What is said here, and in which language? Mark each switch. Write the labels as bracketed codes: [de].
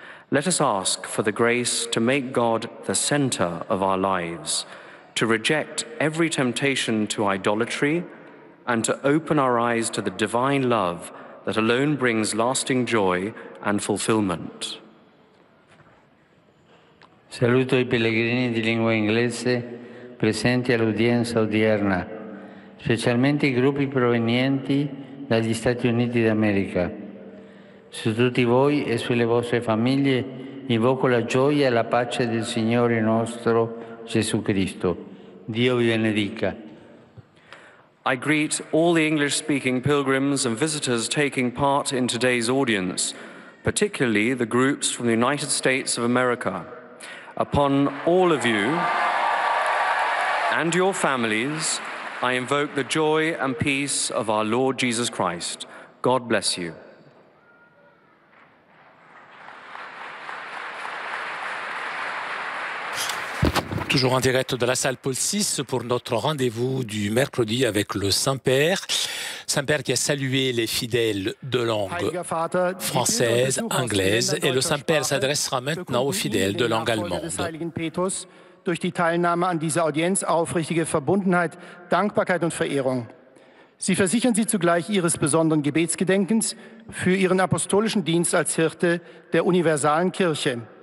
[en] Let us ask for the grace to make God the center of our lives, to reject every temptation to idolatry, and to open our eyes to the divine love that alone brings lasting joy and fulfillment. [it] Saluto I pellegrini di lingua inglese presenti all'udienza odierna, specialmente i gruppi provenienti dagli Stati Uniti d'America. Su tutti voi e sulle vostre famiglie invoco la gioia e la pace del Signore nostro Gesù Cristo. Dio vi benedica. [en] I greet all the English-speaking pilgrims and visitors taking part in today's audience, particularly the groups from the United States of America. Upon all of you and your families, I invoke the joy and peace of our Lord Jesus Christ. God bless you. [fr] Toujours en direct de la salle Paul VI pour notre rendez-vous du mercredi avec le Saint-Père. Saint-Père qui a salué les fidèles de langue française, anglaise, et le Saint-Père s'adressera maintenant aux fidèles de langue allemande. [de] Durch die Teilnahme an dieser Audienz aufrichtige Verbundenheit, Dankbarkeit und Verehrung. Sie versichern sie zugleich ihres besonderen Gebetsgedenkens für ihren apostolischen Dienst als Hirte der universalen Kirche.